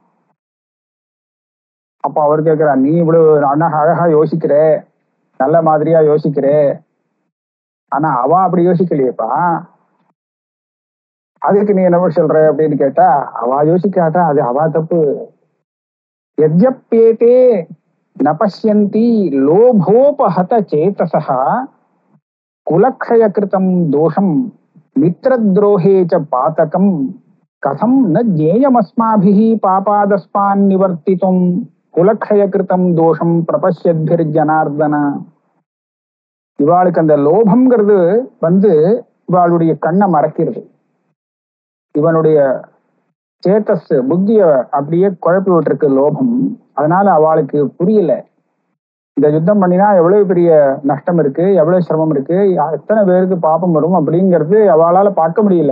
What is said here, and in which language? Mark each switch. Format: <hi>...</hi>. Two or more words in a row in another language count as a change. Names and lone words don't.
<ta>அப்ப அவர் கேட்கிறா, நீ இவ்வளவு அழகா யோசிக்கிற, நல்ல மாதிரியா யோசிக்கிற, ஆனா அவ அப்படி யோசிக்கலையேப்பா, அதுக்கு நீ என்ன சொல்ற அப்படின்னு கேட்டா, அவ யோசிக்காட்டா அது அவ தப்பு.</ta> <sa>यद्यप्येते न पश्यन्ति लोभोपहत चेतसः कुलक्षयकृतं दोषं मित्रद्रोहे च पातकं कथं न ज्ञेयमस्माभिः पापादस्मान् निवर्तितुं कुलक्षयकृतं दोषं प्रपश्यद्भिर्जनार्दन.</sa> <ta>இவாளுக்கு அந்த லோபம்ங்கிறது இவாளுடைய கண்ணை மறைக்கிறது. இவனுடைய சேத்தஸ் புத்திய அப்படியே குழப்பி விட்டுருக்கு லோபம். அதனால அவளுக்கு புரியல இந்த யுத்தம் பண்ணினா எவ்வளவு பெரிய நஷ்டம் இருக்கு, எவ்வளவு சிரமம் இருக்கு, எத்தனை பேருக்கு பாப்பம் வரும் அப்படிங்கிறது அவளால பார்க்க முடியல.</ta>